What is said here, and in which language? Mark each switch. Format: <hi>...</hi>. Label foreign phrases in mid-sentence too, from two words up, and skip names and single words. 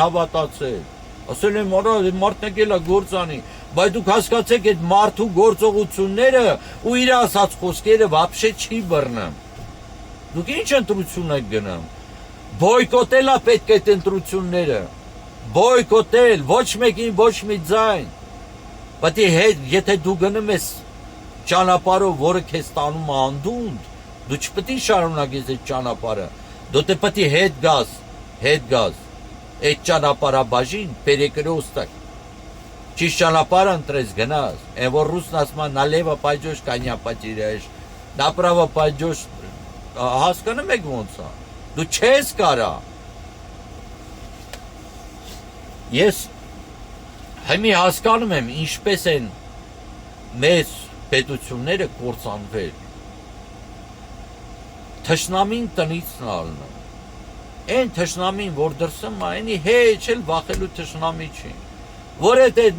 <hy>հավատացել, ասել եմ, արա, մարդն եկել է գործանի, բայց դուք հասկացեք այդ մարդու գործողությունները ու իր ասած խոսքերը վաբշե չի բռնում, դուք ինչ ընտրություն եք գնում, բոյկոտել է պետք այդ ընտրությունները, բոյկոտել, ոչ մեկին ոչ մի ձայն, բայց եթե դու գնում ես ճանապարհով, որը քեզ տանում է անդունդ, դու չպետք է շարունակես այդ ճանապարհը, դու պետք է հետ գաս, այդ ճանապարհաբաժին перекресток, ճիշտ ճանապարհը ընտրես գնաս, այն որ ռուսն ասում է</hy> <ru>налево пойдешь, коня потеряешь, направо пойдешь,</ru> <hy>հասկանում եք ոնց է, դու չես կարա, ես Հիմի հասկանում եմ, ինչպես են մեծ պետությունները կործանվել, թշնամին տնից նալնում, Այն թշնամին, որ դրսում է, այնի հեչ էլ վախելու թշնամի չի։ Որ այդ</hy>